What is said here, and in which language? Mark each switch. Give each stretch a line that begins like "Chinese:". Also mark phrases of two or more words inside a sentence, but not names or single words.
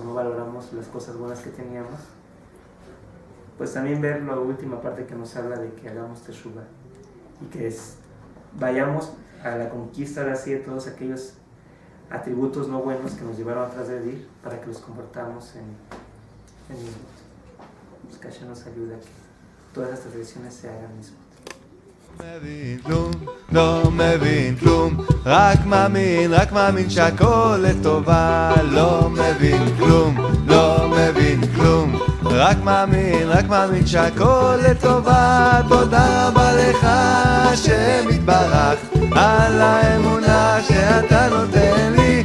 Spanish: no valoramos las cosas buenas que teníamos, pues también ver la última parte que nos habla de que hagamos teshuva y que vayamos a la conquista ahora sí de todos aquellos atributos no buenos que nos llevaron a transgredir, para que los convertamos en pues que Hashem nos ayude a que todas estas decisiones se hagan mismo.
Hebrew: לא מבין כלום, רק מאמין שהכל לטובה. לא מבין כלום, לא מבין כלום, רק מאמין שהכל לטובה. תודה רבה לך השם יתברך על האמונה שאתה נותן לי.